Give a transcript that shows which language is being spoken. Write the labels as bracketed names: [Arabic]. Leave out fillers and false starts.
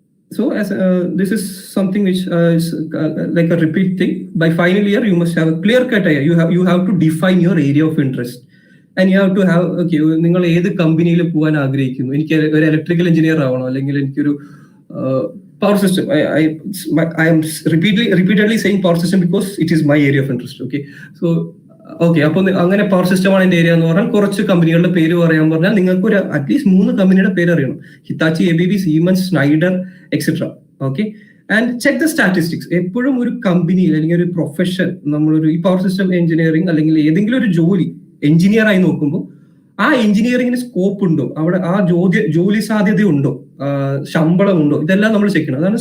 [English] So as this is something which is like a repeat thing. By final year you must have a clear cut idea. You have to define your area of interest, and you have to have, okay, [Malayalam] നിങ്ങൾ ഏത് കമ്പനിയിൽ പോകാൻ ആഗ്രഹിക്കുന്നു. എനിക്ക് ഒരു electrical engineer ആവണോ, അല്ലെങ്കിൽ എനിക്കൊരു power system. [English] I am repeatedly saying power system because it is my area of interest. Okay, so [Malayalam] okay, അപ്പൊ അങ്ങനെ പവർ സിസ്റ്റമാണ് എന്റെ ഏരിയ എന്ന് പറഞ്ഞാൽ കുറച്ച് കമ്പനികളുടെ പേര് പറയാൻ പറഞ്ഞാൽ നിങ്ങൾക്ക് ഒരു അറ്റ്ലീസ്റ്റ് 3 കമ്പനിയുടെ പേര് അറിയണം. [English] Hitachi, ABB, Siemens, Schneider, etcetera. Okay, and check the statistics. [Malayalam] എപ്പോഴും ഒരു കമ്പനിയിൽ അല്ലെങ്കിൽ ഒരു പ്രൊഫഷൻ, നമ്മളൊരു ഈ പവർ സിസ്റ്റം എഞ്ചിനീയറിംഗ് അല്ലെങ്കിൽ ഏതെങ്കിലും ഒരു ജോലി എഞ്ചിനീയർ ആയി നോക്കുമ്പോൾ ആ എഞ്ചിനീയറിംഗിന് സ്കോപ്പ് ഉണ്ടോ, അവിടെ ആ ജോലി സാധ്യത ഉണ്ടോ, ശമ്പളം ഉണ്ടോ, ഇതെല്ലാം നമ്മൾ ചെക്ക് ചെയ്യണം.